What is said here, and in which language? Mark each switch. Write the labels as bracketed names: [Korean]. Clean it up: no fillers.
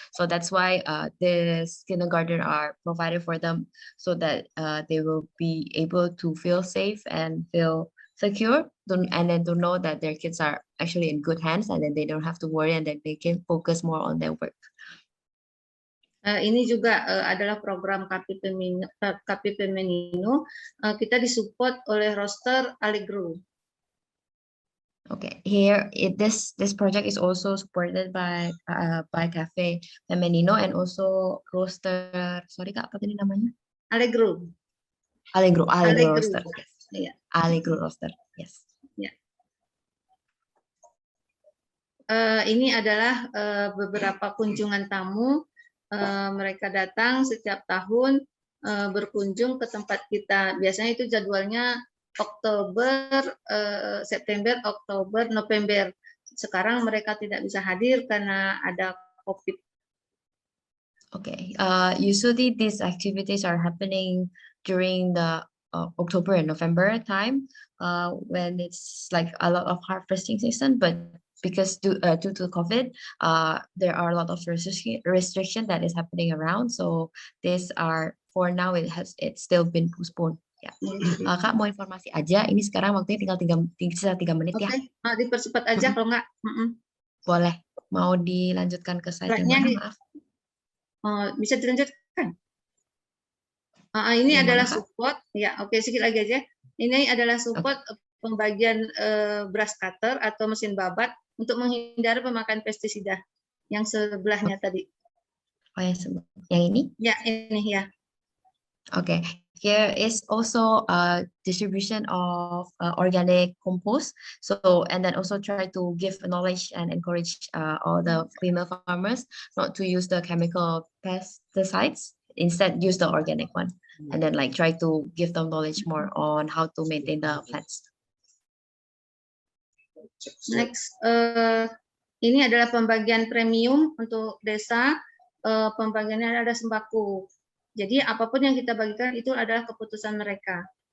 [English] So that's why this kindergarten are provided for them so that they will be able to feel safe and feel secure, and then to know that their kids are actually in good hands and then they don't have to worry and then they can focus more on their work. [Indonesian] Ini juga adalah program KP Femenino. Kita disupport oleh roster Allegro. [English] Okay, here this project is also supported by Cafe Femenino and also roster. [Indonesian] Sorry Kak, apa tadi namanya? Allegro [English] roster. Yes. Yeah. Allegro roster. Yes. Yeah. [Indonesian] Ini adalah beberapa kunjungan tamu. Mereka datang setiap tahun berkunjung ke tempat kita. Biasanya itu jadwalnya Oktober, September, Oktober, November. Sekarang mereka tidak bisa hadir karena ada COVID. [English] Okay. Usually these activities are happening during the October and November time when it's like a lot of harvesting season, but because due to COVID, there are a lot of restriction that is happening around. So these are, for now, it's still been postponed. [Indonesian] Ya. Kak mau informasi aja, ini sekarang waktunya tinggal 3 menit ya. Oke, dipercepat aja kalau nggak. Boleh. Mau dilanjutkan ke slide yang mana, maaf? Bisa dilanjutkan. Ini Yang adalah mana, Kak? support. Ya, oke, sedikit lagi aja. Ini adalah support pembagian brush cutter atau mesin babat untuk menghindari pemakaian pestisida. Yang sebelahnya tadi. Oh, yang ini? Ya, ini ya. [English] Okay, here is also a distribution of organic compost. So, and then also try to give knowledge and encourage all the female farmers not to use the chemical pesticides, instead use the organic one. And then like try to give them knowledge more on how to maintain the plants. [Indonesian] Next, ini adalah pembagian premium untuk desa. Pembagiannya ada sembako. Jadi apapun yang kita bagikan itu adalah keputusan mereka.